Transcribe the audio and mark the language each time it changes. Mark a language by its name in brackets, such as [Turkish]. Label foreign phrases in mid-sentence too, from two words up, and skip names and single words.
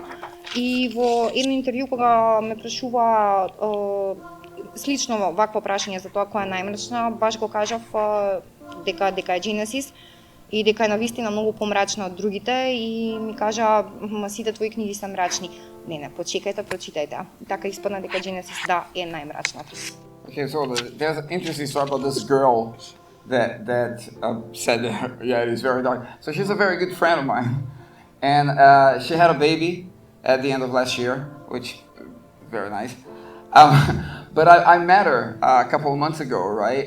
[Macedonian] И во едно интервју кога ме прашува слично вакво прашање за тоа која е најмрачна, баш го кажав дека е Genesis и дека е навистина многу помрачна од другите и ми кажа сите твои книги се мрачни. Не, почекајте, прочитајте. Така испадна дека Genesis да е најмрачната. [English] Okay, so there's an interesting story about this girl that said, yeah, it is very dark. So she's a very good friend of mine, and she had a baby at the end of last year, which very nice. But I met her a couple of months ago, right?